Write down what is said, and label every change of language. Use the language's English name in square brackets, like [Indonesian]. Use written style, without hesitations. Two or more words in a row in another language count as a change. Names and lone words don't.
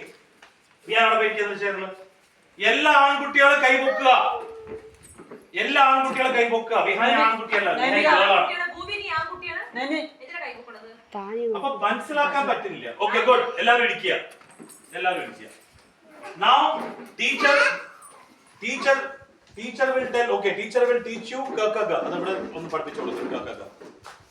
[Malayalam] ഞാനവിടെ വെയിറ്റ്. എല്ലാ ആൺകുട്ടികളും കൈപൊക്കുക. എല്ലാ ആൺകുട്ടികളും കൈപൊക്കുക. വിഹാന ആൺകുട്ടിയല്ല, അപ്പൊ മനസ്സിലാക്കാൻ പറ്റുന്നില്ല. [English] okay good. [Malayalam] എല്ലാവരും ഇരിക്കുക, എല്ലാവരും ഇരിക്കുക. [English] Now teacher will tell. Okay, teacher will teach you [Malayalam] ka ka ga. അത് ഇവിടെ ഒന്ന് പഠിപ്പിച്ചു കൊടുക്കുക. ka ka ga.